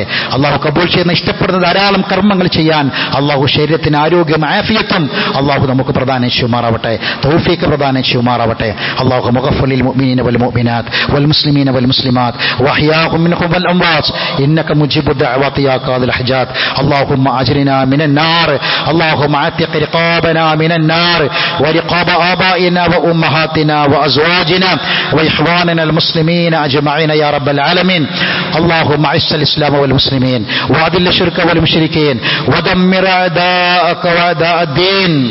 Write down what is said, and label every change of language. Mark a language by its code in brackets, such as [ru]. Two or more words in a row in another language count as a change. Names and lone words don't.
[ml] അല്ലാഹു കബൂൽ ചെയ്യുന്ന ഇഷ്ടപ്പെടുന്ന ധാരാളം കർമ്മങ്ങൾ ചെയ്യാൻ അല്ലാഹു ശരീരത്തിന് ആരോഗ്യം, ആഫിയത്തും അല്ലാഹു നമുക്ക് പ്രദാനം ചെയ്യുമാറാവട്ടെ. തൗഫീഖ് പ്രദാനം ചെയ്യുമാറാവട്ടെ. [ar] اللهم اغفر المؤمنين والمؤمنات والمسلمين والمسلمات وأحياءهم منهم والأموات إنك مجيب الدعوات يا قاضي الحاجات. اللهم أجرنا من النار، اللهم اعتق رقابنا من النار ورقاب آبائنا وأمهاتنا وأزواجنا وإخواننا المسلمين أجمعين يا رب العالمين. اللهم أعز الإسلام والمسلمين وأذل الشرك والمشركين ودمر أعداءك وأعداء الدين.